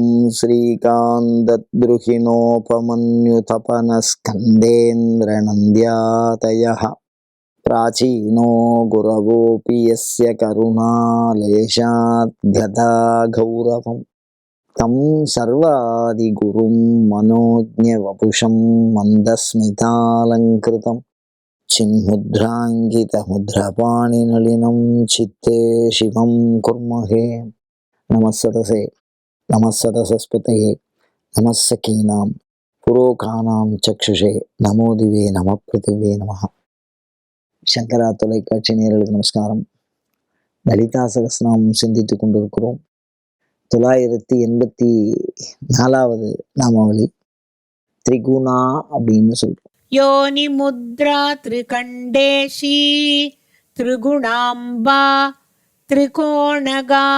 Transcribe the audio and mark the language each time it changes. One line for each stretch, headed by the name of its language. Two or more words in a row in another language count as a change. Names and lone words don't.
Sanskrit: श्रीकान्तद्रुहिणोपमन्युतपनस्कन्देन्द्रनन्द्यातयः प्राचीनो गुरवोऽपि यस्य करुणालेशाद्गता गौरवम् तं सर्वादिगुरुं मनोज्ञवपुषं मन्दस्मितालङ्कृतं चिन्मुद्राङ्कितमुद्रपाणिनलिनं चित्ते शिवं कुर्महे। नमः सदसे नमः सदसस्पतये नमः सखीनां पुरोकानां चक्षुषे नमो दिवे नमः पृथिवे नमः।
Tamil: சங்கரா தொலைக்காட்சி நேயர்களுக்கு நமஸ்காரம். லலிதா சகஸ்ரநாமம் சிந்தித்து கொண்டிருக்கிறோம். 984வது நாமாவளி திரிகுணா அப்படின்னு சொல்றோம்.
Sanskrit: योनि मुद्रा त्रिखण्डेशी त्रिगुणाम्बा त्रिकोणगा.